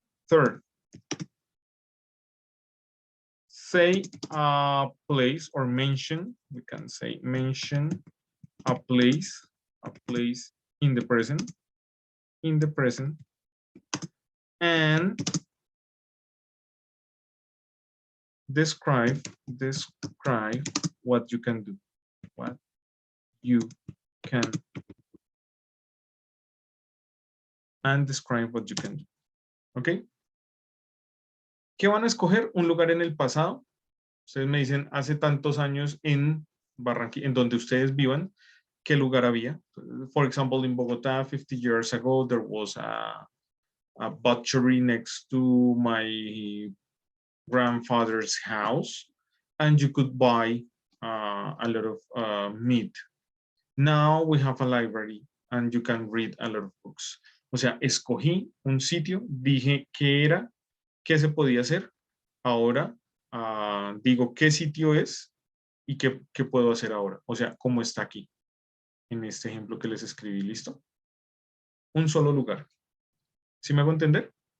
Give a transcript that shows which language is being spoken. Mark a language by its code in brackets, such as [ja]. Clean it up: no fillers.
[en] Third, say a place or mention, we can say mention a place in the present, and describe what you can do, and describe what you can do. [es] ¿Ok? ¿Qué van a escoger? Un lugar en el pasado. Ustedes me dicen hace tantos años en Barranquilla, en donde ustedes vivan, ¿qué lugar había? [en] For example, in Bogotá, 50 years ago, there was a butchery next to my grandfather's house, and you could buy a lot of meat. Now we have a library, and you can read a lot of books. [es] O sea, escogí un sitio, dije qué era, qué se podía hacer. Ahora digo qué sitio es y qué puedo hacer ahora. O sea, cómo está aquí, en este ejemplo que les escribí. ¿Listo? Un solo lugar. ¿Sí me hago entender?